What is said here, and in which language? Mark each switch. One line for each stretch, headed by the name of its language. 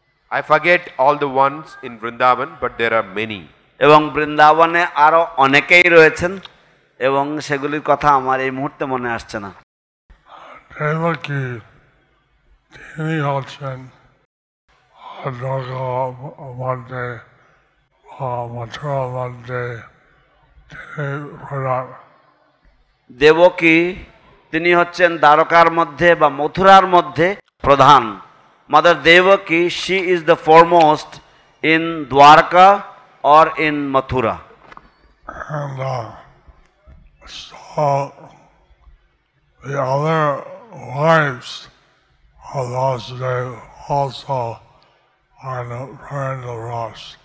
English: I forget all the ones in Vrindavan, but there are many.
Bangla: এবং বৃন্দাবনে আরো অনেকেই রয়েছেন এবং সেগুলির কথা আমার এই মুহূর্তে মনে আসছে না। Devaki, তিনি হচ্ছেন দ্বারকা মধ্যে, মথুরা মধ্যে তিনি প্রধান। দেবকী তিনি হচ্ছেন দ্বারকার মধ্যে বা মথুরার মধ্যে প্রধান।
English: Mother Devaki, she is the foremost in Dwarka or in Mathura. And so the other wives of Vasudeva also are in the parental ras.